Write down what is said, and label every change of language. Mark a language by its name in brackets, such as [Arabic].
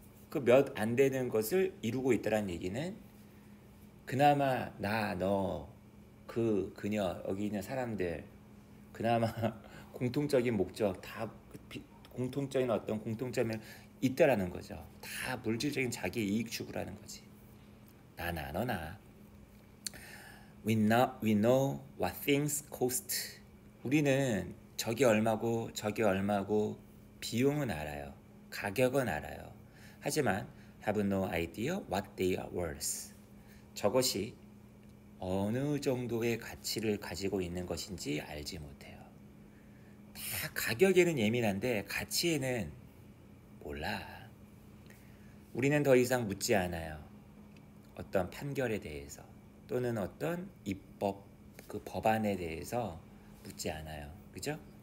[Korean] 그 몇 안 되는 것을 이루고 있다는 얘기는 그나마 나, 너, 그녀, 여기 있는 사람들 그나마 공통적인 목적, 다 공통적인 어떤 공통점이 있다라는 거죠. 다 물질적인 자기 이익 추구라는 거지. 나나 너나. [English] We know what things cost. [Korean] 우리는 저게 얼마고 저게 얼마고 비용은 알아요. 가격은 알아요. 하지만 [English] have no idea what they are worth. [Korean] 저것이 어느 정도의 가치를 가지고 있는 것인지 알지 못해요. 다 가격에는 예민한데 가치에는 몰라. 우리는 더 이상 묻지 않아요. 어떤 판결에 대해서 또는 어떤 입법 그 법안에 대해서 묻지 않아요. 그죠?